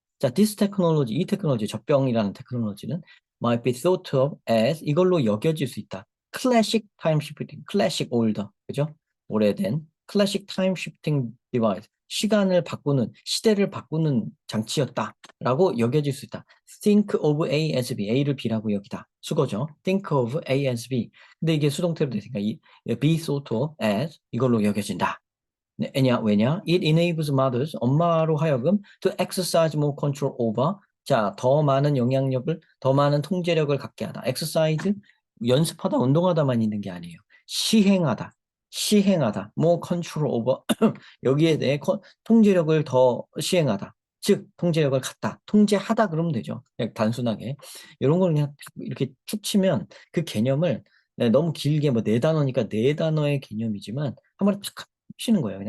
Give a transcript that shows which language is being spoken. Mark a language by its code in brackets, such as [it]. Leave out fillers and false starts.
[ko] 자, this technology, 이 테크놀로지, 젖병이라는 테크놀로지는 [en] might be thought of as [ko] 이걸로 여겨질 수 있다. [en] classic time shifting, classic older, [ko] 그죠? 오래된 [en] classic time shifting device, [ko] 시간을 바꾸는, 시대를 바꾸는 장치였다라고 여겨질 수 있다. [en] think of A as B, [ko] A를 B라고 여기다. 수거죠. [en] think of A as B. [ko] 근데 이게 수동태로 됐으니까 [en] be thought of as [ko] 이걸로 여겨진다. 네, 왜냐? [en] It enables mothers, [ko] 엄마로 하여금 [en] to exercise more control over. [ko] 자, 더 많은 영향력을, 더 많은 통제력을 갖게 하다. exercise, 연습하다, 운동하다만 있는 게 아니에요. 시행하다, 시행하다, [en] more control over. [ko] 여기에 대해 통제력을 더 시행하다. 즉, 통제력을 갖다. 통제하다 그러면 되죠. 그냥 단순하게. 이런 걸 그냥 이렇게 툭 치면 그 개념을 네, 너무 길게 뭐 네 단어니까 네 단어의 개념이지만 한 번에 탁 치는 거예요.